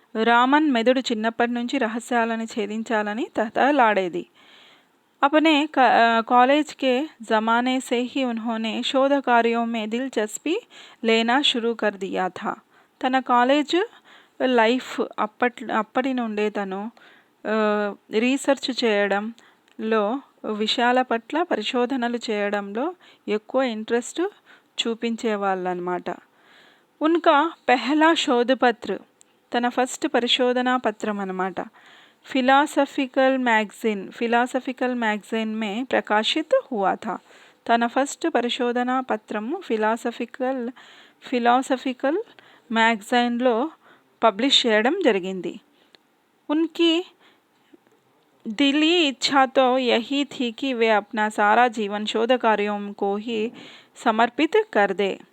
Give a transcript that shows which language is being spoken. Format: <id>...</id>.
<te>రామన్ మెదడు చిన్నప్పటి నుంచి రహస్యాలను ఛేదించాలని తహతహలాడేది.</te> <hi>अपने कॉलेज के ज़माने से ही उन्होंने शोध कार्यों में दिलचस्पी लेना शुरू कर दिया था.</hi> <te>తన కాలేజ్ లైఫ్ అప్పటి నుండే తను రీసెర్చ్ చేయడంలో విషయాల పట్ల పరిశోధనలు చేయడంలో ఎక్కువ ఇంట్రెస్ట్ చూపించేవాళ్ళనమాట.</te> <hi>ఉన్కా పెహలా శోధపత్ర</hi> <te>తన ఫస్ట్ పరిశోధనా పత్రం అన్నమాట</te> <hi>फिलासफिकल मैगज़ीन में प्रकाशित हुआ था.</hi> <te>తన ఫస్ట్ పరిశోధనా పత్రము ఫిలాసఫికల్ మ్యాగజైన్లో పబ్లిష్ చేయడం జరిగింది.</te> <hi>उनकी दिली इच्छा तो यही थी कि वे अपना सारा जीवन शोध कार्यों को ही समर्पित कर दे.</hi>